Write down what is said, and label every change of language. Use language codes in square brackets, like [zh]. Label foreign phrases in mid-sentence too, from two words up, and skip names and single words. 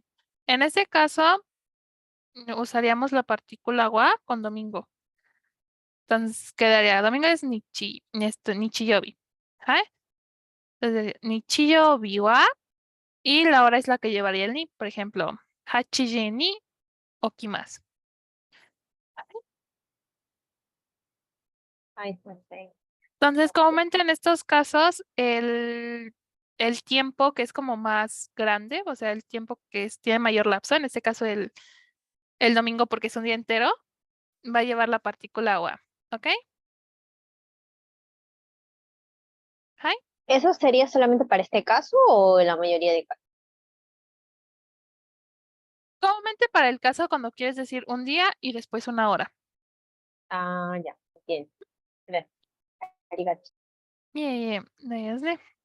[es] En ese caso, usaríamos la partícula wa con domingo. Entonces quedaría, domingo es Nichiyobi. ¿Ah? Entonces, [ja] 日曜日は, [es] y la hora es la que llevaría el ni. Por ejemplo, [ja] 八時に起きます. [es] Ay, perfecto. Entonces, comúnmente en estos casos, el tiempo que es como más grande, o sea, el tiempo que tiene mayor lapso, en este caso el domingo porque es un día entero, va a llevar la partícula wa. ¿Ok? ¿Hi? ¿Eso sería solamente para este caso o en la mayoría de casos? Comúnmente para el caso cuando quieres decir un día y después una hora. Ah, ya, entiendo. Gracias. [ja] ありがとう. [es] Bien, desde.